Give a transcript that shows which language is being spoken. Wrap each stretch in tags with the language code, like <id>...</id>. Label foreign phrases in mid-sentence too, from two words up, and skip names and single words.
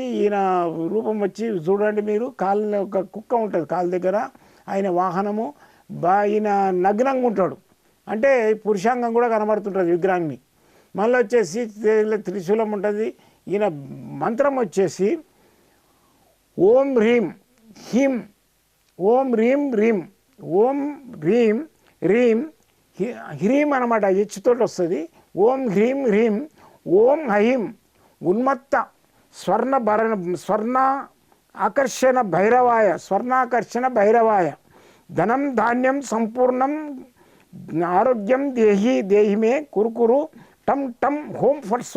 <te>ఈయన రూపం వచ్చి చూడండి మీరు, ఒక కుక్క ఉంటుంది కాలు దగ్గర, ఆయన వాహనము ఈయన నగ్నంగా ఉంటాడు, అంటే పురుషాంగం కూడా కనబడుతుంటుంది విగ్రహాన్ని. మళ్ళీ వచ్చేసి త్రిశూలం ఉంటుంది. ఈయన మంత్రం వచ్చేసి</te> <sa>ఓం హ్రీం హిం, ఓం హ్రీం హ్రీం, ఓం హ్రీం హ్రీం హ్రీం</sa> <te>అనమాట, హెచ్చుతోటి వస్తుంది.</te> <sa>ఓం హ్రీం హ్రీం ఓం హైం ఉన్మత్త స్వర్ణాకర్షణ భైరవాయ ధనం ధాన్యం సంపూర్ణం ఆరోగ్యం దేహిమే కురుకురు టమ్ టమ్ హోం ఫట్ స్వా.</sa>